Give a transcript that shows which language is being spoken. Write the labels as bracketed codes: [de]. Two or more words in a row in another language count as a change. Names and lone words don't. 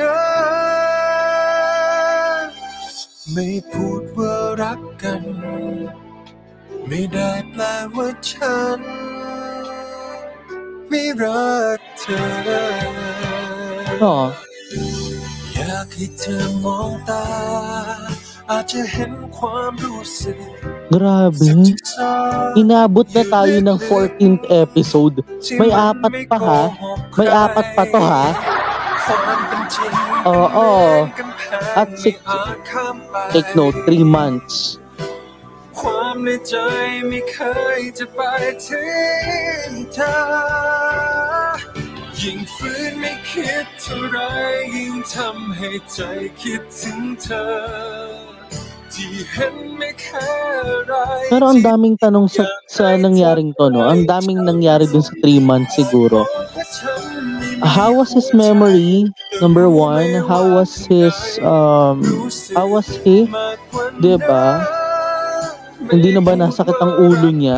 [th] นั้นไม่พูดว่ารักกันไม่ได้แปลว่าฉันไม่รักเธออยากให้เธอมองตาอาจจะเห็นความรู้สึก [tl] Grabe. Inabot na tayo ng 14th episode. May 4 pa ha? May 4 pa to ha? Oo. At 6. [en] Take note, 3 months. [th] ความในใจไม่เคยจะไปถึงเธอยิ่งฝืนไม่คิดเท่าไรยิ่งทำให้ใจคิดถึงเธอที่เห็นไม่แค่อะไร [tl] Pero ang daming tanong sa nangyaring to, no? Ang daming nangyari dun sa 3 months siguro. [en] How was his memory? Number 1. How was he? [tl] Diba? Hindi na ba nasakit ang ulo niya?